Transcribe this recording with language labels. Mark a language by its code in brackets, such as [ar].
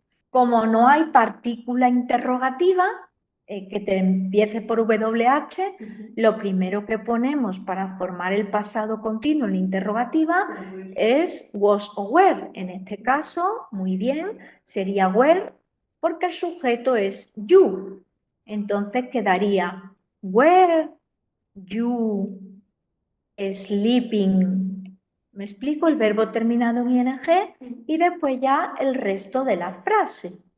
[es] Como no hay partícula interrogativa que te empiece por WH, lo primero que ponemos para formar el pasado continuo en interrogativa es was o were. En este caso, muy bien, sería were porque el sujeto es you. Entonces quedaría [en] were you sleeping. [es] ¿Me explico? El verbo terminado en ing y después ya el resto de la frase.